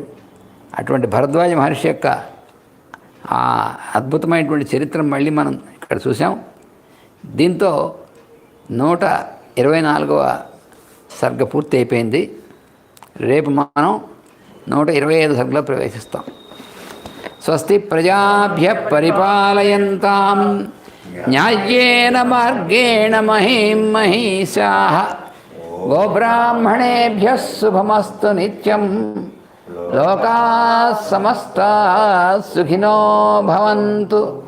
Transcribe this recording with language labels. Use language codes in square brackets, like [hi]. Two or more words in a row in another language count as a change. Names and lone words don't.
[te] అటువంటి భరద్వాజ మహర్షి యొక్క ఆ అద్భుతమైనటువంటి చరిత్ర మళ్ళీ మనం ఇక్కడ చూసాం. దీంతో 124వ సర్గ పూర్తి అయిపోయింది. రేపు మనం 125 సర్గలో ప్రవేశిస్తాం. [sa] స్వస్తి ప్రజాభ్య పరిపాలయంతాం న్యాయేన మార్గేణ మహీం మహీషాః గోబ్రాహ్మణేభ్యः శుభమస్తు నిత్యం. లోకాః సమస్తాః సుఖినో భవంతు.